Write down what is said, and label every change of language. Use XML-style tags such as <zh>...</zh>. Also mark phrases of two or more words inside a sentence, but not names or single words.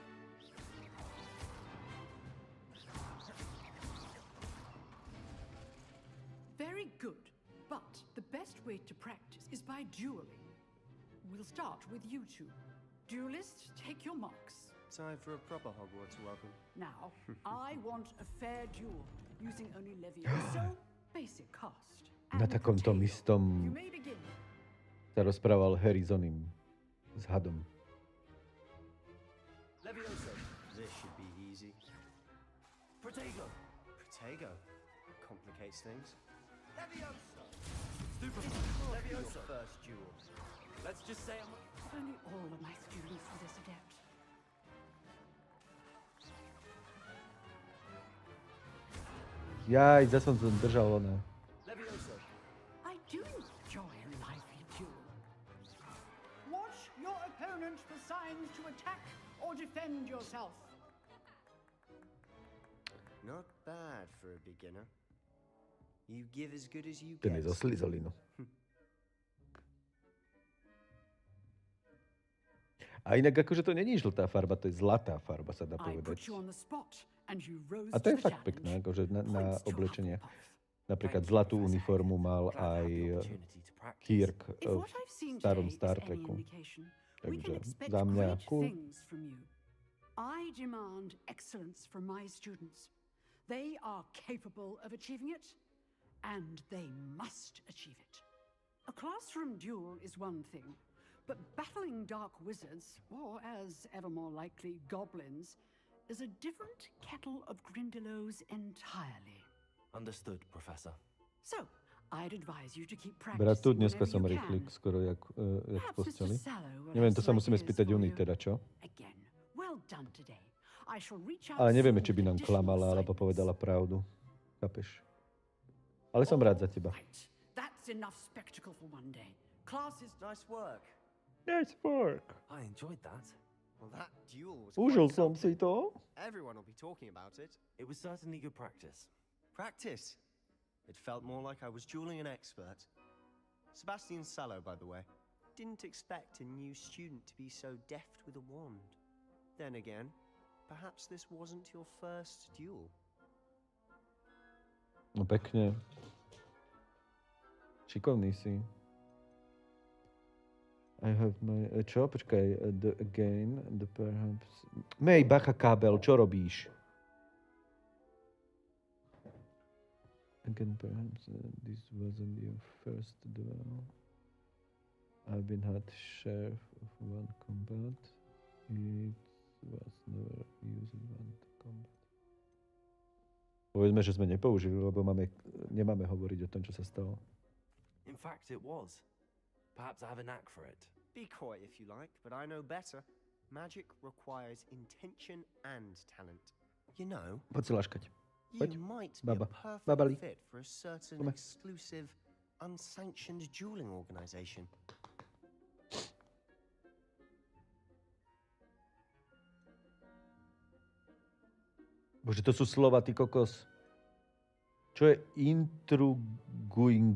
<en>Very good. But the best way to practice is by dueling. We'll start with you two. Duelists, take your marks. Time for a proper Hogwarts welcome. Now, I want a fair duel, using only Levioso, basic cast.</en> <sk>Na takomto istom</sk> <en>You may begin.</en> <sk>sa rozprával Harry s oným, s hadom.</sk> <en>Levioso. This should be easy. Protego. Protego. Complicates things. Levioso. Super. Levioso. Your first duel. Let's just say I'm... If only all of my students were this adept.</en> <sk>Jaj, zase som to držal ona.</sk> <en>Levioso. I do enjoy a lively duel. Watch your opponent for signs to attack or defend yourself. Not bad for a beginner. You give as good as you</en> <sk>Ten</sk> <en>get.</en> <sk>je zo Slizolinu. A inak akože to není žltá farba, to je zlatá farba, sa dá povedať. A to je fakt pekné, akože na oblečenie. Napríklad zlatú uniformu mal aj Kirk v starom Star Treku. Takže za mňa cool.</sk> <en>I demand excellence from my students. They are capable of achieving it, and they must achieve it. A classroom duel is one thing, but battling dark wizards, or as ever more likely, goblins, is a different kettle of Grindylows entirely. Understood, Professor. So, I'd advise you to keep</en> <sk>Bratu,</sk> <en>practicing</en> <sk>dneska</sk> <en>whenever</en> <sk>som</sk> <en>you</en> <sk>rýchlik,</sk> <en>can.</en> <sk>skoro jak v posteli.</sk> <en>Sallow will</en> <sk>Neviem,</sk> <en>have</en> <sk>to sa musíme</sk> <en>some</en> <sk>spýtať</sk> <en>ideas</en> <sk>Juni</sk> <en>for</en> <sk>teda, čo?</sk> <en>Again, well done today. I shall reach out</en> <sk>Ale nevieme,</sk> <en>soon</en> <sk>či by</sk> <en>with</en> <sk>nám</sk> <en>additional</en> <sk>klamala, alebo</sk> <en>assignments.</en> <sk>povedala pravdu. Chápeš? Ale som rád za teba.</sk> <en>That's enough spectacle for one day. Class is Nice work. Nice work. I enjoyed that. Well, that duel was</en> <sk>Užil</sk> <en>quite</en> <sk>som si</sk> <en>something.</en> <sk>to.</sk> <en>Everyone will be talking about it. It was certainly good practice. Practice? It felt more like I was dueling an expert. Sebastian Sallow, by the way. Didn't expect a new student to be so deft with a wand. Then again, perhaps this wasn't your first duel.</en> <sk>No pekne. Šikovný si.</sk> <en>I have my...</en> <sk>Čo? Počkaj.</sk> <en>The again, the perhaps...</en> <sk>Mej, bacha kábel, čo robíš?</sk> <en>Again, perhaps this wasn't your first duel. I've been had sheriff of one combat. It was never used in one combat.</en> <sk>Povedzme, že sme nepoužili, lebo nemáme hovoriť o tom, čo sa stalo.</sk> <en>In fact, it was. Perhaps I have a knack for it. Be coy if you like, but I know better. Magic requires intention and talent. You know,</en> <sk>Poď si laškať. Poď.</sk> <en>you might be</en> <sk>Baba.</sk> <en>a perfect</en> <sk>Babali.</sk> <en>fit for a certain Come on. exclusive, unsanctioned dueling organization.</en> <sk>Bože, to sú slova, ty kokos. Čo je intruguing?</sk>